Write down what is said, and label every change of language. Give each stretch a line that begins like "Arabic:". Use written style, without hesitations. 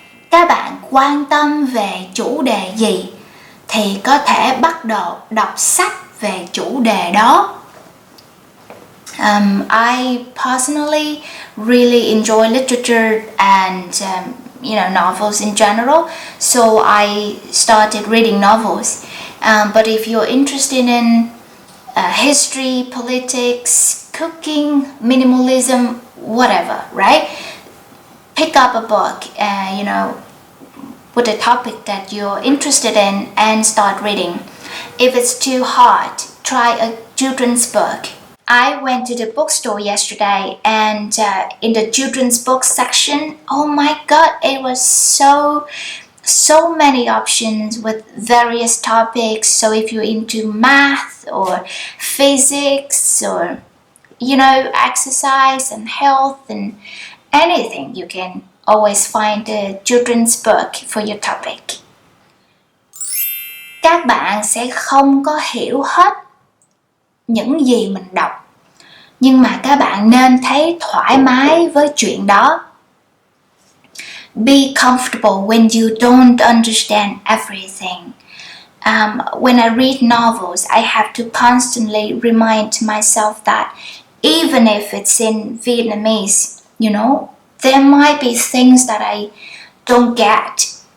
Vietnamese: Các bạn quan tâm về chủ đề gì thì có thể bắt đầu đọc sách về chủ đề đó.
English: I personally really enjoy literature and novels in general, so I started reading novels. But if you're interested in history, politics, cooking, minimalism, whatever, right? Pick up a book, with a topic that you're interested in and start reading. If it's too hard, try a children's book. I went to the bookstore yesterday, and in the children's book section, oh my god, it was so many options with various topics. So if you're into math or physics or exercise and health and anything, you can always find a children's book for your topic.
Vietnamese: Các bạn sẽ không có hiểu hết những gì mình đọc, nhưng mà các bạn nên thấy thoải mái với chuyện đó.
English: Be comfortable when you don't understand everything. When I read novels, I have to constantly remind myself that even if it's in Vietnamese, there might be things that I don't get.